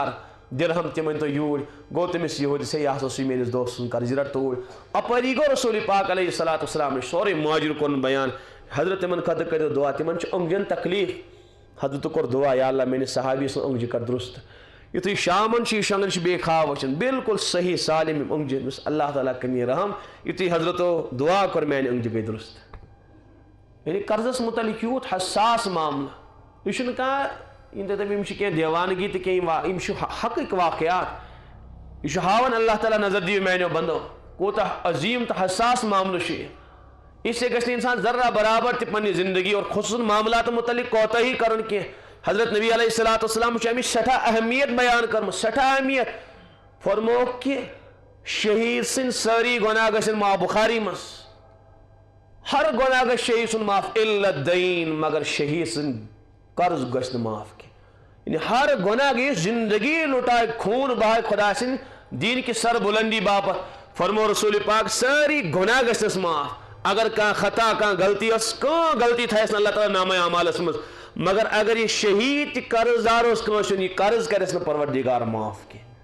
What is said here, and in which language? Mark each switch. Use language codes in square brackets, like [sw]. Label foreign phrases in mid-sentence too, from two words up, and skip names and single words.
[ks] درہم تِم أنۍ تو یوٗرۍ گوٚو تٔمِس یہوٗدِس ہے یہِ ہسا اوسُے میٲنِس دوست سُنٛد قرض یہِ رٹ توٗرۍ اپٲری گوٚو رسوٗلِ پاک [ar] علیہ الصلاۃ والسلام [ks] نِش سورُے ماجر کوٚرُن بیان حضرت تِمن خٲطرٕ کٔرِو دُعا تِمن چھُ أنٛگجن تکلیٖف حضرتو کوٚر دُعا یا اللہ میٲنِس صحابی سُنٛد أنٛگجہِ کر درُست یُتھُے شامن چھُ یہِ شۄنٛگان چھُ بیٚیہِ خواب وٕچھان بالکل صحیح سالم یِم أنٛگجہِ یُس اللہ تعالیٰ کٔنی رحم یُتھُے حضرتو دُعا کوٚر میانہِ أنٛگجہِ گٔے درُست یعنی قرضس متعلق یوٗت حساس معاملہٕ یہِ چھُنہٕ کانٛہہ یِم دَپن یِم چھِ کینٛہہ دیوانگی تہٕ کینٛہہ یِم چھِ حقٕکۍ واقعات یہِ چھُ ہاوان اللہ تعالیٰ نظر دِیِو میانیو بنٛدو کوٗتاہ عظیٖم تہٕ حساس معاملہٕ چھُ یہِ [ur] اس لیے [ks] گژھِ نہٕ اِنسان ذرا برابر تہِ پننہِ زندگی اور خصوٗصن معاملاتن متعلق کوتٲہی کرُن کینٛہہ حضرت نبی [ar] علیہ الصلاۃ والسلام [ks] چھُ امِچ سٮ۪ٹھاہ اہمیت بیان کٔرمٕژ سٮ۪ٹھاہ اہمیت فرمووُکھ کہِ شہیٖد سٕنٛدۍ سٲری گۄناہ گژھن معاف بُخاری منٛز ہر گۄناہ گژھِ شہیٖد سُنٛد معاف [ar] الا الدین [ks] مگر شہیٖد سٕنٛدۍ قرض گژھِ نہٕ معاف کینٛہہ یعنی ہر گۄناہ گٔے زندگی لُٹایہِ خوٗن بہایہِ خۄدا سٕنٛدِ دیٖن کہِ سر بُلندی باپتھ فرموو رسوٗلِ پاک سٲری گۄناہ گژھنس معاف اگر کانٛہہ خطا کانٛہہ غلطی ٲس کانٛہہ غلطی تھایس نہٕ اللہ تعالیٰ نامے اعمالس منٛز مگر اگر یہِ شہیٖد تہِ قرض دار اوس کٲنٛسہِ ہُنٛد یہِ قرض کرٮ۪س نہٕ پروردِگار معاف کینٛہہ